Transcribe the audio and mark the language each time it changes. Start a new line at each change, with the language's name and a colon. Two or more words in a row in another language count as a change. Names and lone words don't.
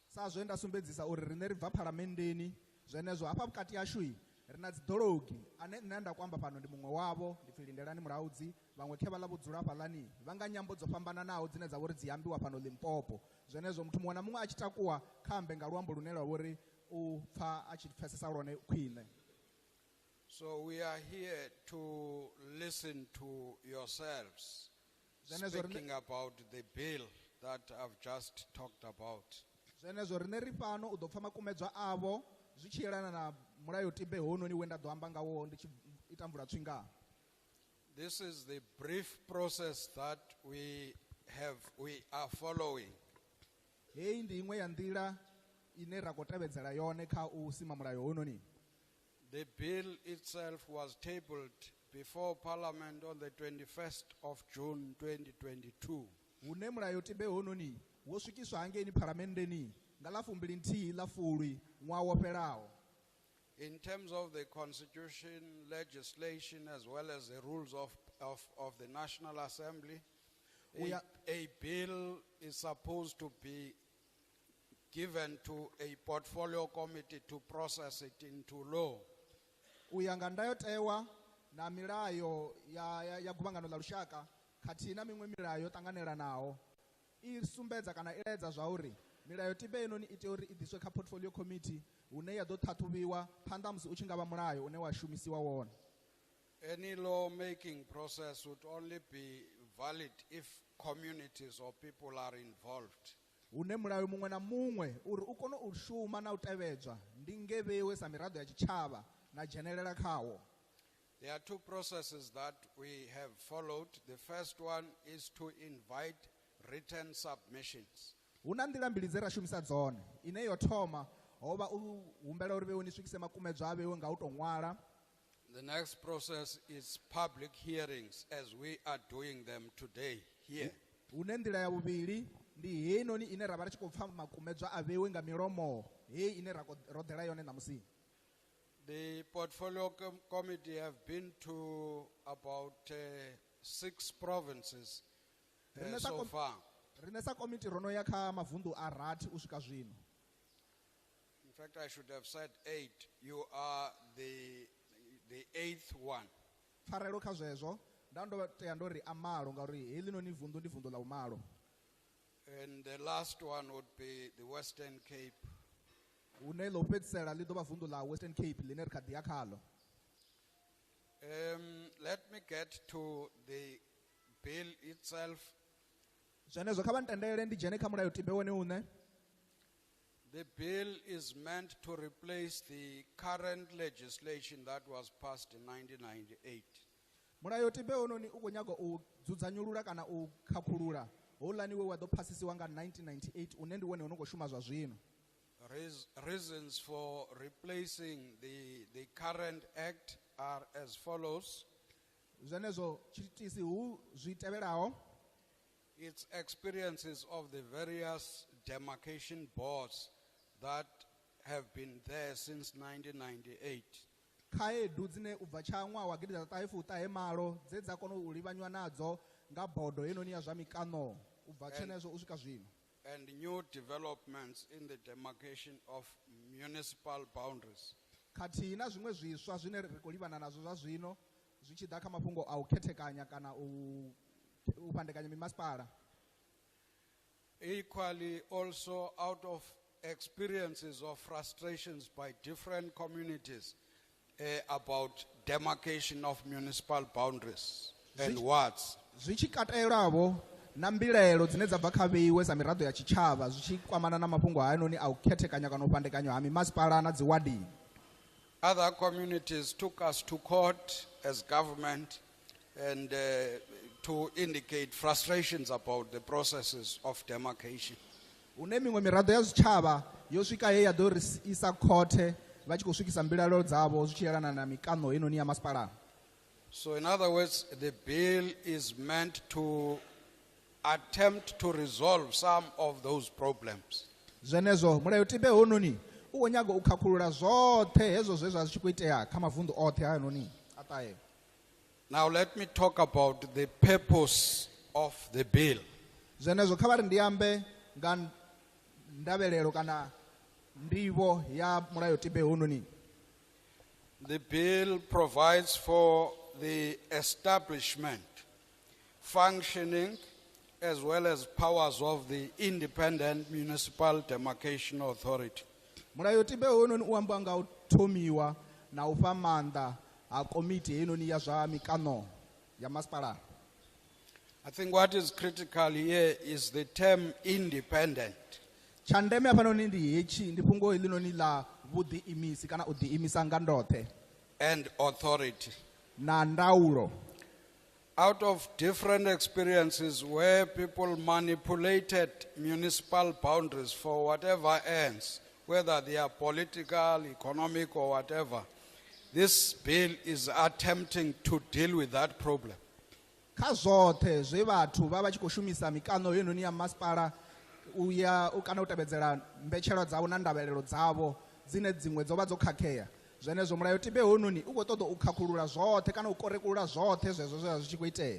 Venda: Sa zwe nda sumbedzisa uri rine ri bva phalamendeni zwenezwo hafha vhukati hashu ri na dziḓologi ane nṋe nda kwamba fhano ndi muṅwe wavho ndi pfi Lindelani Muraudzi vhaṅwe khe vha ḽa vhudzula fhaḽani vha nga nyambo dzo fhambananaho dzine dza vha uri dzi ambiwa fhano Limpopo. Zwenezwo muthu muṅwe na muṅwe a tshi takuwa kha ambe nga luambo lune lwa vha uri u pfa a tshi pfesesa lwone khwiṋe.
English: So we are here to listen to yourselves speaking about the bill that I've just talked about.
Venda: Zwenezwo rine ri fhano u ḓo pfa makumedzwa avo zwi tshi yelana na mulayotibe hononi we nda ḓo amba ngawo ndi tshi ita mvula tswinga.
English: This is the brief process that we are following.
Venda: Hei ndi iṅwe ya nḓila ine ra khou tevhedzela yone kha u sima mulayo hononi.
English: The bill itself was tabled before Parliament on the 21st of June 2022.
Venda: Hune mulayotibe hononi wo swikiswa hangeini phalamendeni nga ḽa 22 ḽa Fulwi ṅwaha wo fhelaho.
English: In terms of the constitution, legislation, as well as the rules of the National Assembly, a bill is supposed to be given to a portfolio committee to process it into law.
Venda: Uya nga ndayotewa na milayo ya guvhangano ḽa lushaka khathihi na miṅwe milayo yo ṱanganelanaho I sumbedza kana iledza zwauri milayotibe inoni ite uri idiswe kha
English: portfolio committee
Venda: une ya do thathuvhiwa phanḓa musi u tshi ngavha mulayo une wa shumisiwa wone.
English: Any law-making process would only be valid if communities or people are involved.
Venda: Une mulayo muṅwe na muṅwe uri u kone u shuma na u tevhedzwa ndi ngevhewe sa miraḓo ya tshitshavha na dzhenelela khawo.
English: There are two processes that we have followed. The first one is to invite written submissions.
Venda: Huna nḓila mbili dze ra shumisa dzone. Ine yo thoma hovha u humbela uri vhewe ni swikise makumedzwa a vhewe nga u tou ṅwala.
English: The next process is public hearings, as we are doing them today here.
Venda: Hune nḓila ya vhuvhili ndi heinoni ine ra vha ri tshi khou pfa makumedzwa a vhewe nga milomo hei ine ra roḓela yone ṋamusi.
English: The portfolio committee have been to about 6 provinces so far.
Venda: Rine sa committee rono ya kha mavundu a rathi u swika zwino.
English: In fact, I should have said 8. You are the 8th one.
Venda: Pfarelo kha zwezwo nda ndo tea ndo ri a malo ngauri heḽinoni vundu ndi vundu la umalo.
English: And the last one would be the Western Cape.
Venda: Une lo fhedzisela ḽi ḓo vha vundu la Western Cape ḽine ri kha ḓi ya khalo.
English: Let me get to the bill itself.
Venda: Zwenezwo kha vha ntendele ndi dzhene kha mulayotibe wone une.
English: The bill is meant to replace the current legislation that was passed in 1998.
Venda: Mulayotibe wononi u khou nyaga u dzudzanyulula kana u khakhulula houḽani we wa ḓo phasisiwa nga 1998 une ndi wone u no khou shuma zwa zwino.
English: Reasons for replacing the current act are as follows.
Venda: Zwenezwo tshiitisi hu zwi tevhelaho.
English: Its experiences of the various demarcation boards that have been there since 1998.
Venda: Khaedu dzine u bva tsha ṅwaha wa 1998 dze dza kona u livhanywa nadzo nga bodo yenoni ya zwa mikano u bva tshenezwo u swika zwino.
English: And new developments in the demarcation of municipal boundaries.
Venda: Khathihi na zwiṅwe zwiswa zwine ri khou livhana nazwo zwa zwino zwi tshi ḓa kha mafhungo a u khethekanya kana u fhandekanya mimasipala.
English: Equally, also out of experiences of frustrations by different communities about demarcation of municipal boundaries and wards.
Venda: Zwi tshi katelavho na mbilelo dzine dza bva kha vheiwe sa miraḓo ya tshitshavha zwi tshi kwamana na mafhungo hayanoni a u khethekanya kana u fhandekanya ha mimasipala na dzi wadini.
English: Other communities took us to court as government and to indicate frustrations about the processes of demarcation.
Venda: Une miṅwe miraḓo ya zwitshavha yo swika he ya ḓo ri isa khothe vha tshi khou swikisa mbilelo dzavho zwi tshi yelana na mikano yenoni ya masipala.
English: So in other words, the bill is meant to attempt to resolve some of those problems.
Venda: Zwenezwo mulayotibe hononi u khou nyaga u khakhulula zwoṱhe hezwo zwe zwa tshi khou itea kha mavundu oṱhe hayanoni a ṱahe.
English: Now let me talk about the purpose of the bill.
Venda: Zwenezwo kha vha ri ndi ambe nga ndavhelelo kana ndivho ya mulayotibe hononi.
English: The bill provides for the establishment, functioning, as well as powers of the Independent Municipal Demarcation Authority.
Venda: Mulayotibe hononi u amba nga u thomiwa na u fha maanḓa a komiti yenoni ya zwa mikano ya masipala.
English: I think what is critical here is the term independent.
Venda: Tsha ndeme hafhanoni ndi hetshi ndi fhungo heḽinoni ḽa vhuḓiimisi kana u ḓiimisa nga ndoṱhe
English: and authority.
Venda: na ndaulo.
English: Out of different experiences where people manipulated municipal boundaries for whatever ends, whether they are political, economic, or whatever, this bill is attempting to deal with that problem.
Venda: Kha zwoṱhe zwe vhathu vha tshi khou shumisa mikano yenoni ya masipala uya kana u tevhedzela mbetshelwa dzavho na ndavhelelo dzavho dzine dziṅwe dzo vha dzo khakhea. Zwenezwo mulayotibe hononi u khou ṱoḓa u khakhulula zwoṱhe kana u korekulula zwoṱhe zwezwo zwe zwi tshi khou itea.